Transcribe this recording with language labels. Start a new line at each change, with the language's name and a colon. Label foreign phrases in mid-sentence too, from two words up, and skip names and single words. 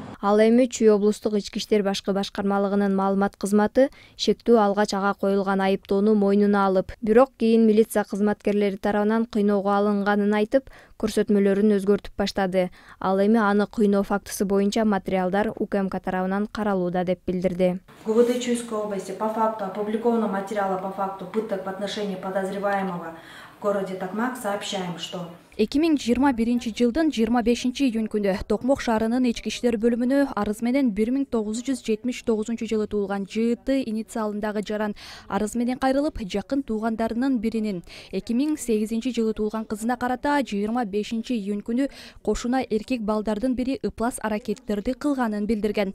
Kyrgyz: Ал эми Чүй облустук ички иштер башкы башкармалыгынын маалымат кызматы Шектүү алгач ага коюлган айыптоону мойнуна алып, бирок кийин милиция кызматкерлери тарабынан кыйноого алынганын айтып, көрсөтмөлөрүн өзгөртүп баштады. Ал эми аны кыйноо фактысы боюнча материалдар УКМК тарабынан каралууда деп билдирди.
Russian: ГУВД Чуйской области по факту опубликовано материала по факту пыток в отношении подозреваемого в городе Токмак. Сообщаем, что
Kyrgyz: 2021 жылдын 25 июнь күнү Токмок шаарынын ички иштер бөлүмүнө арыз менен 1979 жылы туулган ЖТ инициалындагы жаран арыз менен кайрылып, жакын туугандарынын биринин 2008 жылы туулган кызына карата 25 июнь күнү кошуна эркек балдардын бири ыплас аракеттерди кылганын билдирген.